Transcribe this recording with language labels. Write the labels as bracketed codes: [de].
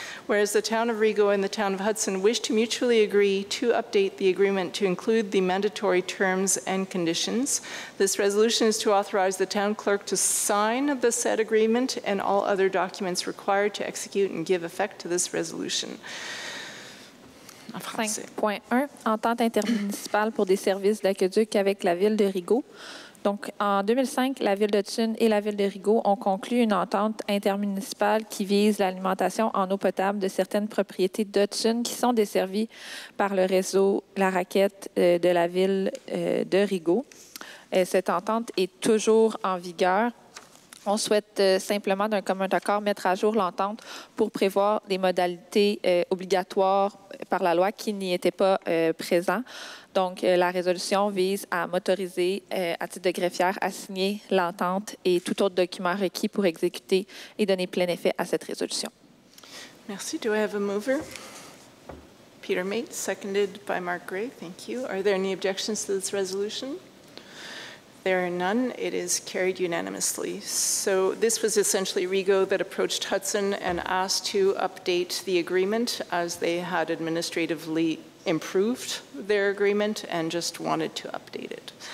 [en] Whereas the Town of Rigaud and the Town of Hudson wish to mutually agree to update the agreement to include the mandatory terms and conditions. This resolution is to authorize the Town Clerk to sign the said agreement and all other documents required to execute and give effect to this resolution. [fr] en français. 5.1, entente intermunicipale pour des services d'aqueduc avec la Ville de Rigaud. Donc, en 2005, la Ville de Hudson et la Ville de Rigaud ont conclu une entente intermunicipale qui vise l'alimentation en eau potable de certaines propriétés d'Hudson qui sont desservies par le réseau La Raquette de la Ville de Rigaud. Cette entente est toujours en vigueur. On souhaite simplement, d'un commun accord, mettre à jour l'entente pour prévoir des modalités obligatoires par la loi qui n'y étaient pas présentes. Donc, la résolution vise à m'autoriser, à titre de greffière, à signer l'entente et tout autre document requis pour exécuter et donner plein effet à cette résolution. Merci. [en] Do I have a mover? Peter Mate, seconded by Mark Gray. Thank you. Are there any objections to this resolution? There are none. It is carried unanimously. So this was essentially Rigaud that approached Hudson and asked to update the agreement as they had administratively improved their agreement and just wanted to update it.